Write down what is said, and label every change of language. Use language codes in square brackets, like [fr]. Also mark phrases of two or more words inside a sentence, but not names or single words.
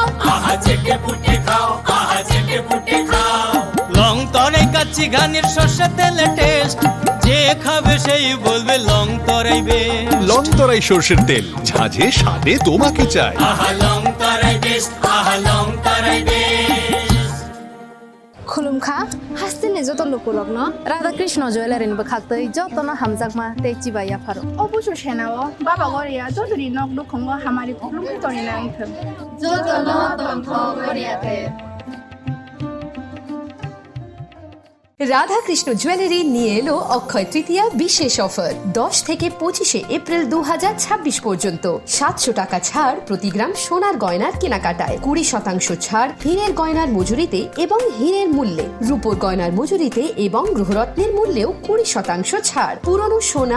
[bn] আহা চেটে পুটে খাও আহা চেটে পুটে খাও লং তরাই কাচ্চি ঘানির সর্ষে তেলে টেস্ট যে খাবে সেই বলবে লং তরাই বেশ লং তরাই সর্ষের তেল ঝাঁঝে স্বাদে তোমাকে চাই আহা লং তরাই বেশ আহা লং তরাই বেশ [trp] खुलुमखा हास्तिनि जत लुकुलक न राधा कृष्ण जुवेलारिनि बखाक्तै जतन हामजाकमा ते चिबाया फारो অবশ্য সেনাও বাবা গরিয়া যতরি নক দুখঙ্গ হামারি খুলুম তরি না ইথম जतन तंथ गरियाते [bn] রাধাকৃষ্ণ জুয়েলারি নিয়ে এলো অক্ষয় তৃতীয়া বিশেষ অফার 10 থেকে 25 এপ্রিল 2026 পর্যন্ত 700 টাকা ছাড় প্রতি গ্রাম সোনার গয়নার কেনাকাটায় 20% ছাড় হীরের গয়নার মজুরিতে এবং হীরের মূল্যে রূপোর গয়নার মজুরিতে এবং গ্রহরত্নের মূল্যেও 20% ছাড় পুরনো সোনা